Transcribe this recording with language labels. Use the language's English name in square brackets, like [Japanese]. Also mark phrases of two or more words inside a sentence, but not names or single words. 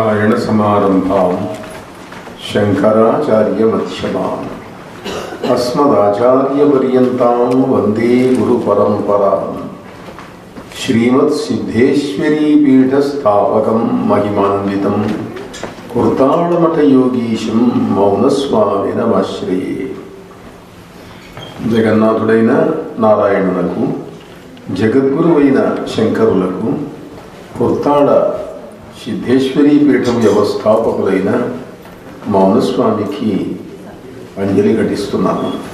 [Sanskrit] नारायणसमारम्भां शङ्कराचार्यमध्यमाम् अस्मदाचार्यपर्यन्तां वन्दे गुरुपरम्पराम् श्रीमत्सिद्धेश्वरीपीठस्थापकं महिमान्वितं कुर्ताळमठयोगीशं मौनस्वामिनमाश्रये। [Telugu] జగన్నాథుడైన నారాయణునకు జగద్గురువైన శంకరులకు కుర్తాళ సిద్ధేశ్వరీ పీఠం వ్యవస్థాపకులైన మౌనస్వామికి అంజలి ఘటిస్తున్నాను.